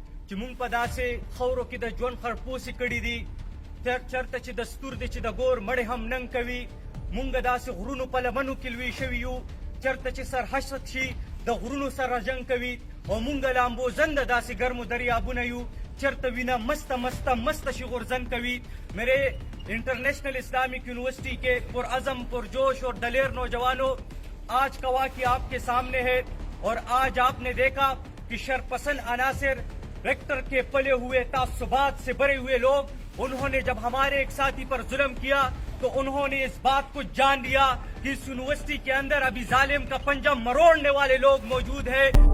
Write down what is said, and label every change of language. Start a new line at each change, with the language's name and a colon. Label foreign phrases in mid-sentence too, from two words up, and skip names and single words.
Pashto: چې مونږ په داسې خاورو کې د ژوند خړپوسې کړي دي چرته چې دستور دی چې د ګور مړې هم ننګ کوي مونږ داسې غرونو په لمنو کې لوی شوي یو چرته چې سر حشد شي د غرونو سره جنګ کوي او مونږ لامبو زنده داسې ګرمو دریابونه یو چرته وینا مست شي غورځن کوي
Urdu: میرے انٹرنیشنل اسلامک یونیورسٹی کے پرعزم پرجوش اور دلیر نوجوانوں آج کا واقعہ آپ کے سامنے ہے اور آج آپ نے دیکھا کہ شرپسند عناصر ریکٹر کے پلے ہوئے تعصبات سے بھرے ہوئے لوگ انہوں نے جب ہمارے ایک ساتھی پر ظلم کیا تو انہوں نے اس بات کو جان لیا کہ اس یونیورسٹی کے اندر ابھی ظالم کا پنجہ مروڑنے والے لوگ موجود ہیں.